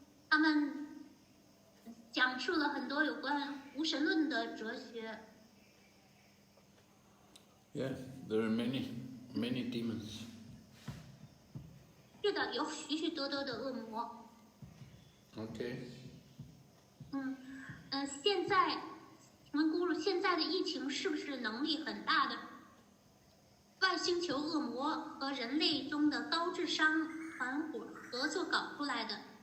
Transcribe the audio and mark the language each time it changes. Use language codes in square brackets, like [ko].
[zh] 他们讲述了很多有关无神论的哲学。 [en] Yeah, there are many demons. [zh] 是的，有许许多多的恶魔。 [en] Okay. [zh] 现在，请问咕噜，现在的疫情是不是能力很大的外星球恶魔和人类中的高智商团伙合作搞出来的？